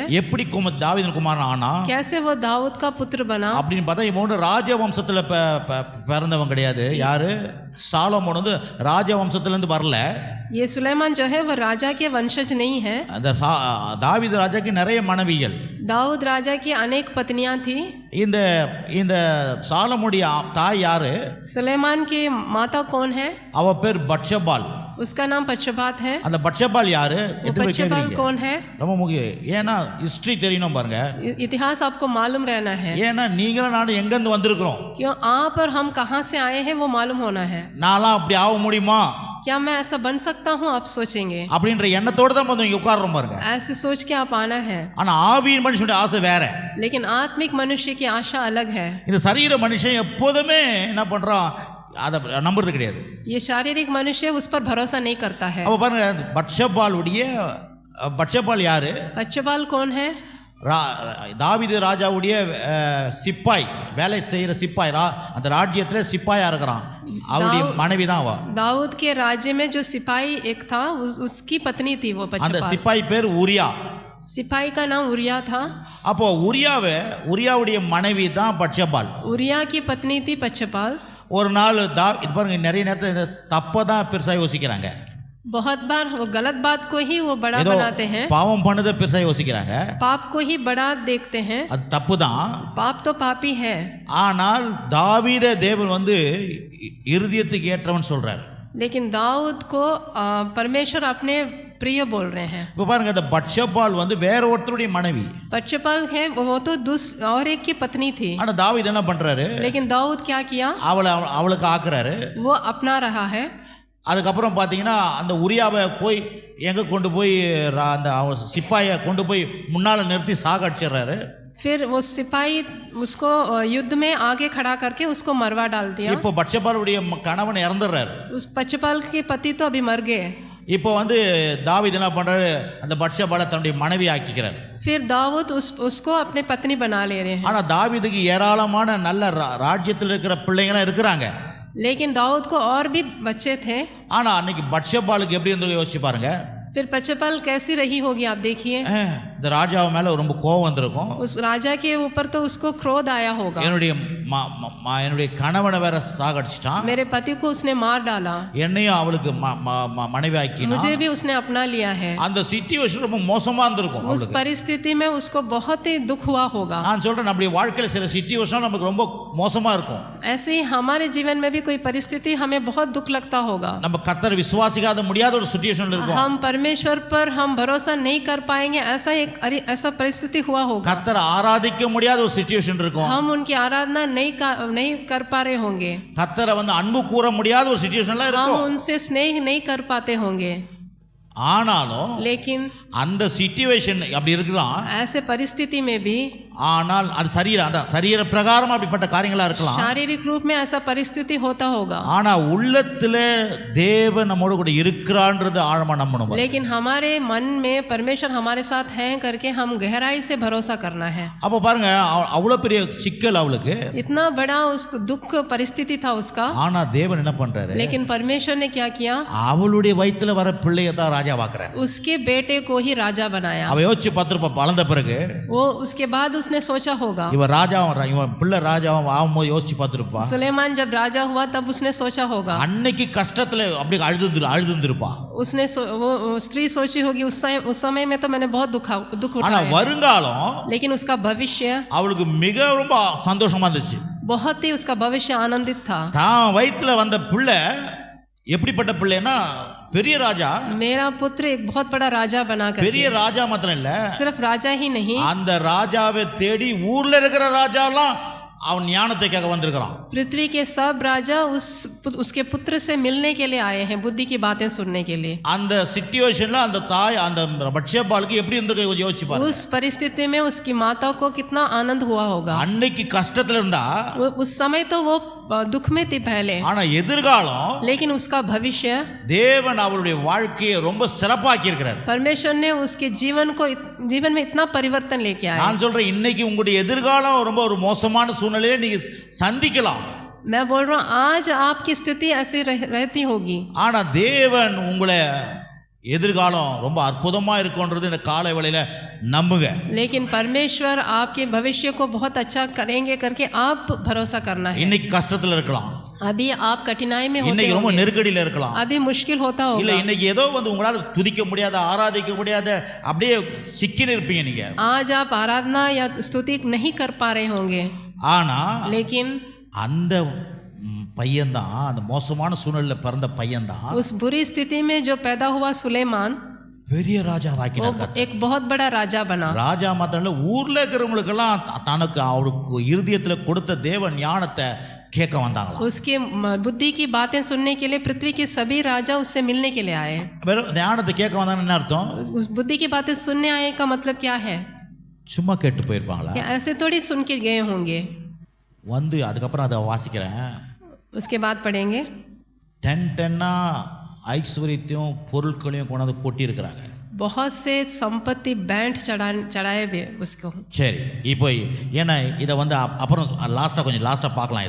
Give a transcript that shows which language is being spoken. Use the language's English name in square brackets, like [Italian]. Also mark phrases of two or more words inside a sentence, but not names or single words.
[Tamil] எப்படி தாவீதின் குமாரன் ஆனா? [Hindi] कैसे वो दाऊद का पुत्र बना? [Tamil] அப்படின்னு பார்த்தா இவன் ராஜவம்சத்துல பிறந்தவன் கிடையாது. யாரு? சாலமோன் வந்து ராஜவம்சத்துல இருந்து வரல. [Hindi] ये सुलेमान जो है वो राजा के वंशज नहीं है। [Tamil] அந்த தாவீது ராஜாக்கு நிறைய மனைவிகள், [Hindi] दाऊद राजा की अनेक पत्नियां थी। [Tamil] இந்த இந்த சாலமோனுடைய தாய் யாரு? [Hindi] सुलेमान की माता कौन है? [Tamil] அவ பேர் பட்சபால். [Hindi] उसका नाम पक्षपात है। [Tamil] அந்த பட்சபால் யாரு? [Hindi] पक्षपाल कौन है? [Tamil] ரொம்ப முக்கியம். ஏன்னா ஹிஸ்டரி தெரியணும் பாருங்க. [Hindi] इतिहास आपको मालूम रहना है। [Tamil] ஏன்னா நீங்களும் நானும் எங்க இருந்து வந்திருக்கிறோம், [Hindi] क्यों आप और हम कहां से आए हैं वो मालूम होना है। [Tamil] நான்லாம் அப்படி ஆக முடியுமா, [Hindi] क्या मैं ऐसा बन सकता हूं, आप सोचेंगे। [Tamil] அப்படின்ற எண்ணத்தோட தான் வந்து இங்க உட்கார்றோம் பாருங்க. [Hindi] ऐसे सोच के आप आना है। [Tamil] ஆனா ஆவியின் மனுஷனுடைய ஆசை வேற, [Hindi] लेकिन आत्मिक मनुष्य की आशा अलग है। [Tamil] இந்த சரீர மனுஷன் எப்போதுமே என்ன பண்றான், அதை நம்புறது கிடையாது. [Hindi] ये शारीरिक मनुष्य उस पर भरोसा नहीं करता है। [Tamil] அப்ப பாருங்க, பட்சபால் யாரு? [Hindi] पक्षपाल कौन है? [Tamil] தாவீது ராஜாவுடைய சிப்பாய், வேலை செய்யற சிப்பாய், அந்த ராஜ்யத்துல சிப்பாயா இருக்கிறான். அவருடைய மனைவி தான் அவ. [Hindi] दाऊद के राज्य में जो सिपाही एक था उसकी पत्नी थी वो [Tamil] அந்த [Hindi] पक्षपाल। [Tamil] சிப்பாய் பேர் உரியா. [Hindi] सिपाही का नाम उरिया था। [Tamil] அப்போ உரியாவுடைய மனைவி தான் பட்சபால். [Hindi] उरिया की पत्नी थी पक्षपाल। [Tamil] ஒரு நாள் இது பாருங்க, நிறைய நேரத்தில் இந்த தப்பை தான் பெருசா யோசிக்கிறாங்க. [Hindi] बहुत बार वो गलत बात को ही वो बड़ा बनाते हैं। [Tamil] பாவம் பண்ணதை பெருசா யோசிக்கிறாங்க. [Hindi] पाप को ही बड़ा देखते हैं। [Tamil] அது தப்பு தான். [Hindi] पाप तो पापी है। [Tamil] ஆனால் தாவீதை தேவன் வந்து இருதயத்துக்கு ஏற்றவன் சொல்றார். [Hindi] लेकिन दाऊद को परमेश्वर अपने प्रिय बोल रहे हैं। [Tamil] இப்போ பாருங்க, அந்த பட்சபால் வந்து வேற ஒருத்தருடைய மனைவி. [Hindi] पक्षपाल है वो तो और एक की पत्नी थी। [Tamil] ஆனா தாவீது என்ன பண்றாரு? [Hindi] लेकिन दाऊद क्या किया? [Tamil] அவளுக்கு ஆக்குறாரு. [Hindi] वो अपना रहा है। [Tamil] அதுக்கப்புறம் பார்த்தீங்கன்னா அந்த உரியாவை போய் எங்கே கொண்டு போய் அந்த சிப்பாயை கொண்டு போய் முன்னால் நிறுத்தி சாகடிச்சிடுறாரு. [Hindi] फिर वो सिपाही उसको युद्ध में आगे खड़ा करके उसको मरवा डाल दिया। [Tamil] இப்போ பட்சபாலுடைய கணவன் இறந்துடுறாரு. [Hindi] उस पक्षपाल के पति तो अभी मर गए। [Tamil] இப்போ வந்து தாவீது என்ன பண்றாரு, அந்த பட்சபாலை தன்னுடைய மனைவி ஆக்கிக்கிறார். [Hindi] फिर दाऊद उसको अपने पत्नी बना ले रहे हैं। [Tamil] ஆனா தாவீதுக்கு ஏராளமான நல்ல ராஜ்யத்தில் இருக்கிற பிள்ளைங்களாம் இருக்கிறாங்க. [Hindi] लेकिन दाऊद को और भी बच्चे थे। [Tamil] ஆனா அன்னைக்கு பட்சபாலுக்கு எப்படி இருந்தது யோசிச்சு பாருங்க. [Hindi] फिर पक्षपाल कैसी रही होगी आप देखिए। [Tamil] இந்த ராஜாவு மேல ரொம்ப கோபம் வந்திருக்கும். [Hindi] उस राजा के ऊपर तो उसको क्रोध आया होगा। [Tamil] என்னுடைய கணவனை வேற சாகடிச்சிட்டான், [Hindi] मेरे पति को उसने मार डाला, [Tamil] என்னையும் அவளுக்கு மனைவி ஆக்கினான், [Hindi] मुझे भी उसने अपना लिया है। [Tamil] அந்த சிச்சுவேஷன் ரொம்ப மோசமா இருந்திருக்கும். [Hindi] उस परिस्थिति में उसको बहुत ही दुख हुआ होगा। [Tamil] நான் சொல்றேன், நம்மளுடைய வாழ்க்கையில சில சிச்சுவேஷன் நமக்கு ரொம்ப மோசமா இருக்கும். [Hindi] ऐसे ही हमारे जीवन में भी कोई परिस्थिति हमें बहुत दुख लगता होगा। [Tamil] நம்ம கர்த்தர் விசுவாசிக்காத முடியாத ஒரு சிச்சுவேஷன்ல இருக்கும். [Hindi] हम परमेश्वर पर हम भरोसा नहीं कर पाएंगे, ऐसा परिस्थिति हुआ होगा। [Tamil] கர்த்தர் ஆராதிக்க முடியாத ஒரு சிச்சுவேஷன் இருக்கும். [Hindi] हम उनकी आराधना नहीं कर पा रहे होंगे। [Tamil] கர்த்தரை வந்து அன்பு கூற முடியாத ஒரு சிச்சுவேஷன்ல [Hindi] हम [Tamil] இருக்கும். [Hindi] उनसे स्नेह नहीं कर पाते होंगे। [Tamil] ஆனாலும் [Hindi] लेकिन [Tamil] அந்த சிச்சுவேஷன் அப்படி இருக்கலாம். [Hindi] ऐसे परिस्थिति में भी [Tamil] ஆனால் அது சரீர பிரகாரம் அப்படிப்பட்ட காரியங்களா இருக்கலாம். [Hindi] शारीरिक रूप में ऐसा परिस्थिति होता होगा। [Tamil] ஆனா உள்ளத்துல தேவன் நம்மோடு கூட இருக்கிறான்றது ஆழமா நம்பணும். [Hindi] लेकिन हमारे मन में परमेश्वर हमारे साथ हैं करके हम गहराई से भरोसा करना है। [Tamil] அப்ப பாருங்க, அவ்வளவு பெரிய சிக்கல் அவளுக்கு, [Hindi] इतना बड़ा उसको दुख परिस्थिति था उसका। [Tamil] ஆனா தேவன் என்ன பண்றாரு? [Hindi] लेकिन परमेश्वर ने क्या किया? [Tamil] அவளுடைய வயித்துல வர பிள்ளையை தான் ராஜாவாக்குறார். [Hindi] उसके बेटे को ही राजा बनाया। [Tamil] அவ யோசிச்சு பார்த்திருப்பா, வளர்ந்த பிறகு [Hindi] वो उसके बाद उस उसने सोचा होगा, [Tamil] இவன் ராஜாவும் இவன் பிள்ளை ராஜாவும் ஆகும்போது யோசிச்சு பார்த்துருப்பா. [Hindi] सुलेमान जब राजा हुआ तब उसने सोचा होगा, [Tamil] அன்னைக்கு கஷ்டத்துல அப்படி அழுதுருப்பா. [Hindi] उसने वो स्त्री सोची होगी उस समय में तो मैंने बहुत दुख [Tamil] ஆனா [Hindi] उठाया, [Tamil] வருங்காலம் [Hindi] लेकिन उसका भविष्य [Tamil] அவளுக்கு மிக ரொம்ப சந்தோஷமா இருந்துச்சு. [Hindi] बहुत ही उसका भविष्य आनंदित था। [Tamil] தான் வயித்துல வந்த பிள்ளை எப்படிப்பட்ட பிள்ளைன்னா பெரிய ராஜா, [Hindi] मेरा पुत्र एक बहुत बड़ा राजा बना कर, [Tamil] பெரிய ராஜா மாத்திரம் இல்ல, [Hindi] सिर्फ राजा ही नहीं, [Tamil] அந்த ராஜாவை தேடி ஊர்ல இருக்கிற ராஜாலாம் அவன் ஞானத்தை கேட்க வந்திருக்கிறான். [Hindi] पृथ्वी के सब राजा उसके पुत्र से मिलने के लिए आए हैं, बुद्धि की बातें सुनने के लिए। [Tamil] அந்த சிச்சுவேஷன்ல அந்த தாய் அந்த பட்சேபாளுக்கு எப்படி இருந்திருக்கு யோசிச்சு பாருங்க. [Hindi] उस परिस्थिति में उसकी माता को कितना आनंद हुआ होगा। [Tamil] அன்னைக்கு கஷ்டத்துல இருந்தா, [Hindi] उस समय तो वो दुख में थी पहले, [Tamil] ஆனா எதிர்காலம் [Hindi] लेकिन उसका भविष्य [Tamil] தேவன் அவளுடைய வாழ்க்கையை ரொம்ப சிறப்பாக்கி இருக்கிறார். [Hindi] परमेश्वर ने उसके जीवन में इतना परिवर्तन लेके आया। [Tamil] நான் சொல்றேன், இன்னைக்கு உங்களுடைய எதிர்காலம் ரொம்ப ஒரு மோசமான சூழ்நிலையை நீங்க சந்திக்கலாம். [Hindi] मैं बोल रहा हूँ आज आपकी स्थिति ऐसी रहती होगी, [Tamil] ஆனா தேவன் உங்களை எதிர்காலம் ரொம்ப அற்புதமா இருக்கும்ன்றது இந்த காலை வேளையில நம்புங்க. [Hindi] लेकिन परमेश्वर आपके भविष्य को बहुत अच्छा करेंगे करके आप भरोसा करना है। [Tamil] இன்னைக்கு கஷ்டத்துல இருக்கலாம், [Hindi] अभी आप कठिनाई में होते [Tamil] இன்னைக்கு ரொம்ப [Hindi] होंगे, [Tamil] நெருக்கடியில இருக்கலாம், [Hindi] अभी मुश्किल होता [Tamil] இல்ல [Hindi] होगा, [Tamil] இன்னைக்கு ஏதோ உங்களால துதிக்க முடியாத ஆராதிக்க முடியாத அப்படியே சிக்கின்னு இருப்பீங்க நீங்க. [Hindi] आज आप आराधना या स्तुति नहीं कर पा रहे होंगे, [Tamil] ஆனா [Hindi] लेकिन [Tamil] அந்த பையன்தான், அந்த மோசமான சூழ்நிலையில பிறந்த பையன்தான் [Hindi] उस बुरी स्थिति में जो पैदा हुआ सुलेमान, [Tamil] பெரிய [Hindi] वो [Tamil] ராஜாவாக்கினார். [Hindi] एक बहुत बड़ा राजा बना। [Tamil] ராஜா மாத்திரம் ஊர்ல இருக்கிறவங்களுக்கெல்லாம் தனக்கு அவருக்கு இருதயத்துல கொடுத்த தேவ ஞானத்தை கேட்க வந்தாங்களாம். [Hindi] उसके बुद्धि की बातें सुनने के लिए पृथ्वी के सभी राजा उससे मिलने के लिए आए। [Tamil] வெறும் ஞானத்தை கேட்க வந்தாங்கன்னு என்ன அர்த்தம்? [Hindi] उस बुद्धि की बातें सुनने आए का मतलब क्या है? [Tamil] சும்மா கேட்டு போயிருப்பாங்களா? [Hindi] क्या ऐसे थोड़ी सुन के गए होंगे? [Tamil] வந்து அதுக்கப்புறம் அதை வாசிக்கிறேன். [Hindi] उसके बाद पढ़ेंगे, [Tamil] 10 ஐஸ்வர்யத்தையும் பொருட்களையும் கொண்டாந்து கொட்டி இருக்கிறாங்க. [Hindi] बहुत से संपत्ति बैंड चढ़ाए हुए उसको। [Tamil] சரி, இப்போ ஏன்னா இதை வந்து அப்புறம் லாஸ்ட்டாக பார்க்கலாம்.